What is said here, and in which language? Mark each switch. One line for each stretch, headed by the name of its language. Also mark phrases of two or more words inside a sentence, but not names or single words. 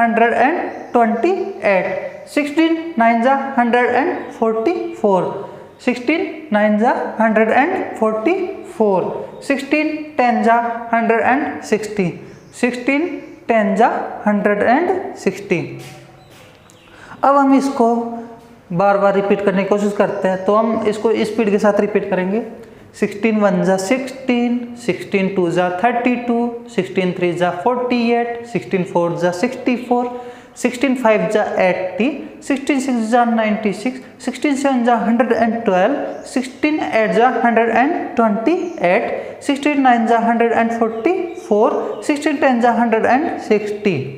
Hindi: 128, 16 9 जा 144, 16 9 जा 144, 16 10 जा 160, 16 10 जा 160। अब हम इसको बार बार रिपीट करने की कोशिश करते हैं, तो हम इसको स्पीड के साथ रिपीट करेंगे। 16 1 जा 16, 16 2 जा 32, 16 3 जा 48, 16 4 जा 64, 16 5 जा 80, 16 6 जा 96, 16 7 जा 112, 16 8 जा 128, 16 9 जा 144, 16 10 जा 160।